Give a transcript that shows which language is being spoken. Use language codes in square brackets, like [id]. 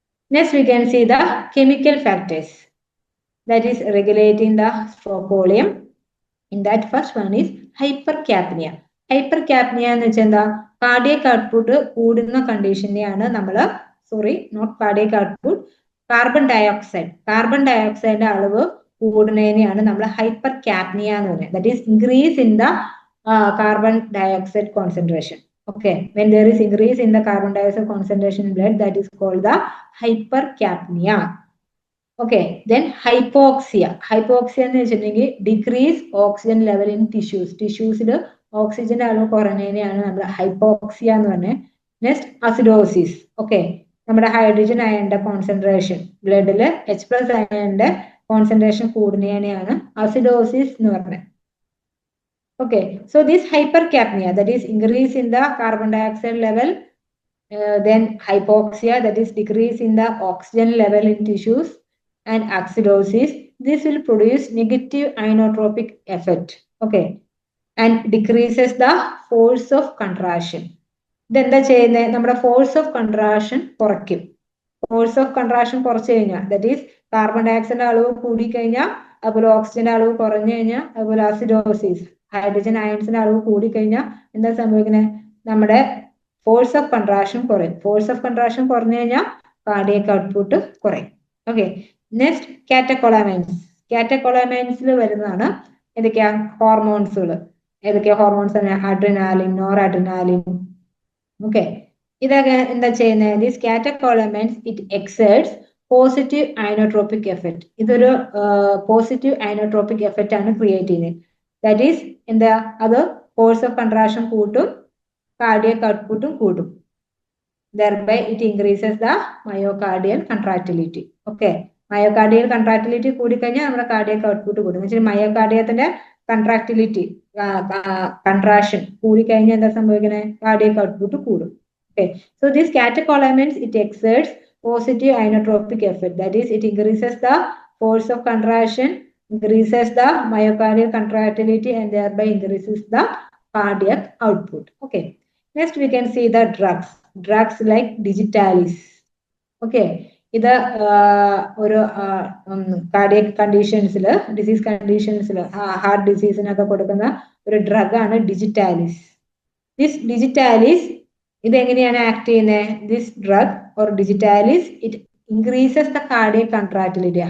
[en] Next we can see the chemical factors. That is regulating the stroke volume. In that first one is hypercapnia. [ml] Hypercapnia എന്ന് വെച്ചാൽ എന്താ? Cardiac output കൂടുന്ന കണ്ടീഷനെയാണ് നമ്മൾ not cardiac output, carbon ഡയോക്സൈഡിന്റെ അളവ് കൂടുന്നതിനെയാണ് നമ്മൾ hyper ക്യാപ്നിയ എന്ന് പറയുന്നത്. [en] That is increase in the carbon dioxide concentration. Okay, when there is increase in the carbon dioxide concentration in blood, that is called the hypercapnia. [ml] Okay, then hypoxia. Hypoxia എന്ന് വെച്ചിട്ടുണ്ടെങ്കിൽ [en] decrease oxygen level in ടിഷ്യൂസിൽ [ml] ഓക്സിജന്റെ അളവ് കുറഞ്ഞതിനെയാണ് നമ്മൾ hypoxia എന്ന് പറഞ്ഞത്. Next acidosis. Okay, നമ്മുടെ hydrogen അയണിന്റെ concentration ബ്ലഡില് H+ അയണിന്റെ concentration കൂടുന്നതിനെയാണ് acidosis എന്ന് പറഞ്ഞത്. [en] Okay, so this hypercapnia that is increase in the carbon dioxide level, then hypoxia that is decrease in the oxygen level in tissues, and acidosis. This will produce negative inotropic effect. Okay, and decreases the force of contraction. [ml] ഇതെന്താ ചെയ്യുന്നത്? നമ്മുടെ force of contraction കുറയ്ക്കും. Force of contraction കുറച്ച് കഴിഞ്ഞാൽ [en] that is [ml] carbon ഡയോക്സൈഡിന്റെ അളവ് കൂടിക്കഴിഞ്ഞാൽ, അതുപോലെ ഓക്സിജന്റെ അളവ് കുറഞ്ഞു കഴിഞ്ഞാൽ, അതുപോലെ അസിഡോസിസ് ഹൈഡ്രജൻ അയൺസിന്റെ അളവ് കൂടിക്കഴിഞ്ഞാൽ എന്താ സംഭവിക്കുന്നത്? നമ്മുടെ ഫോഴ്സ് ഓഫ് കൺട്രാക്ഷൻ കുറയും. ഫോഴ്സ് ഓഫ് കൺട്രാക്ഷൻ കുറഞ്ഞു കഴിഞ്ഞാൽ കാർഡിയക് ഔട്ട്പുട്ട് കുറയും. Okay, next കാറ്റക്കോളാമൈൻസ്. കാറ്റക്കോളാമൈൻസിൽ വരുന്നതാണ് ഏതൊക്കെയാ? ഹോർമോൺസുകൾ. ഏതൊക്കെയാ ഹോർമോൺസ് ആണ്? Adrenaline, nor adrenaline. ഓക്കെ, ഇതൊക്കെ എന്താ ചെയ്യുന്നത്? [en] These catecholamines it exerts positive inotropic effect. [ml] ഇതൊരു പോസിറ്റീവ് ഐനോട്രോപിക് എഫക്റ്റ് ആണ് ക്രിയേറ്റ് ചെയ്യുന്നത്. [en] that is [ml] എന്താ? അത് ഫോഴ്സ് ഓഫ് കൺട്രാക്ഷൻ കൂട്ടും, കാർഡിയക് ഔട്ട്പുട്ടും കൂട്ടും. [en] Thereby it increases the myocardial contractility. [ml] Okay, myocardial contractility കൂടിക്കഴിഞ്ഞാൽ നമ്മുടെ കാർഡിയക് ഔട്ട്പുട്ട് കൂടും. എന്ന് വെച്ചാൽ മയോകാർഡിയത്തിന്റെ കൺട്രാക്ടിലിറ്റി കൺട്രാക്ഷൻ കൂടിക്കഴിഞ്ഞാൽ എന്താ സംഭവിക്കുന്നത്? കാർഡിയക് ഔട്ട്പുട്ട് കൂടും. [en] Okay, so these catecholamines it exerts positive inotropic effect. That is, it increases the force of contraction, increases the myocardial contractility, and thereby increases the cardiac output. Okay, next we can see the drugs like digitalis. [ml] Okay, ഇത് ഒരു cardiac കണ്ടീഷൻസിൽ, disease കണ്ടീഷൻസിൽ, heart ഡിസീസിനൊക്കെ കൊടുക്കുന്ന ഒരു drug ആണ് digitalis. This digitalis ഇത് എങ്ങനെയാണ് act ചെയ്യുന്നത്? [en] This drug or digitalis it increases the cardiac contractility.